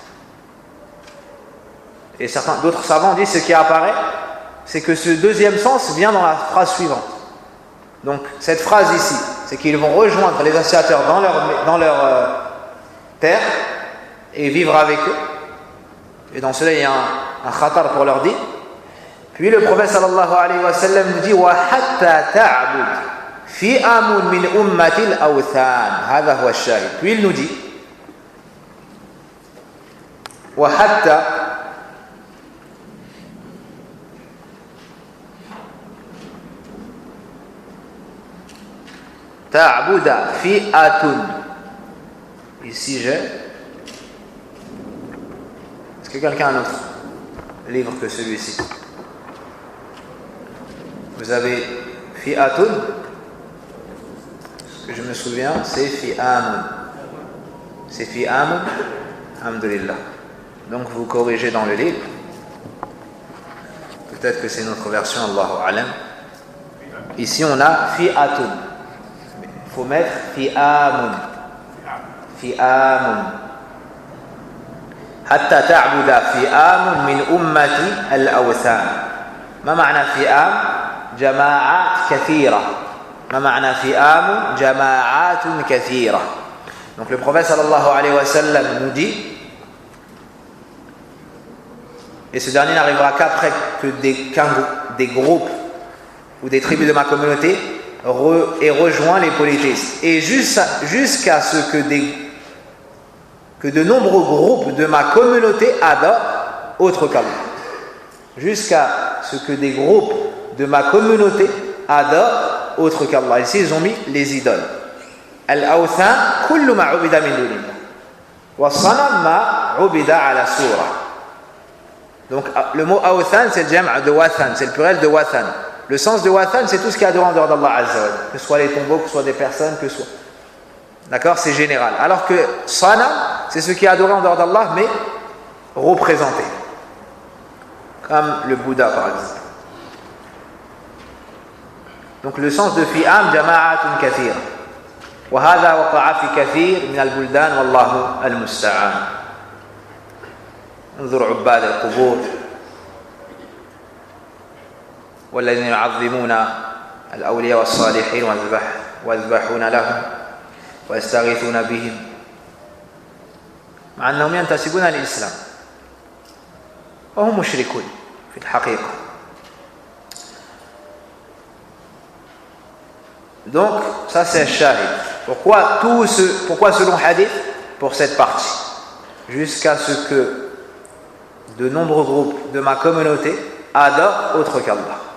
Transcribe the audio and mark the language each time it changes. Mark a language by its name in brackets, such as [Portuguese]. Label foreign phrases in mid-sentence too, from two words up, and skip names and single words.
[French] Et d'autres savants disent ce qui apparaît, c'est que ce deuxième sens vient dans la phrase suivante. Donc cette phrase ici, c'est qu'ils vont rejoindre les associateurs dans leur terre et vivre avec eux. Et dans cela, il y a un khatar pour leur dire. Puis le prophète [Arabic] صلى الله عليه وسلم [French] nous dit [Arabic] وحتى تعبد فئام من أمتي الأوثان. هذا هو الشاهد. [French] Puis il nous dit [Arabic] وحتى تعبد فئة. [French] Ici j'ai. Est-ce que quelqu'un a un autre livre que celui-ci? Vous avez fi'atun. Ce que je me souviens, c'est fi'amun. C'est fi'amun. Alhamdulillah. Donc vous corrigez dans le livre. Peut-être que c'est notre version, [Arabic] الله أعلم. [French] Ici on a fi'atun. Il faut mettre fi'amun. [Arabic] فئام. حتى تعبد فئام من أمتي الأوثان. ما معنى فئام؟ جماعات كثيرة. ما معنى فئام؟ جماعات كثيرة. [French] Donc le prophète [Arabic] صلى الله عليه وسلم [French] nous dit, et ce dernier n'arrivera qu'après que des groupes ou des tribus de ma communauté aient rejoint les polythéistes. Et jusqu'à ce que de nombreux groupes de ma communauté adorent autre qu'Allah. Jusqu'à ce que des groupes de ma communauté adorent autre qu'Allah. Ici, ils ont mis les idoles. [Arabic] الأوثان، كل ما عبد من دون الله. وصنم ما عبد على صورة. [French] Donc, le mot awthan, c'est le jam'a de wathan, c'est le pluriel de wathan. Le sens de wathan, c'est tout ce qui est adoré en dehors d' [Arabic] الله عز وجل. [French] Que ce soit les tombeaux, que ce soit des personnes, que ce soit. D'accord? C'est général. Alors que sanam, c'est ce qui est adoré en dehors d'Allah, mais représenté. Comme le Bouddha par exemple. Donc le sens de [Arabic] فئام جماعات كثيرة. وهذا وقع في كثير من البلدان والله المستعان. انظر عباد القبور والذين يعظمون الأولياء والصالحين ويذبحون لهم ويستغيثون بهم مع أنهم ينتسبون للإسلام وهم مشركون في الحقيقة. [French] Donc ça c'est un shahid. Pourquoi selon hadith? Pour cette partie, jusqu'à ce que de nombreux groupes de ma communauté adorent autre qu'Allah.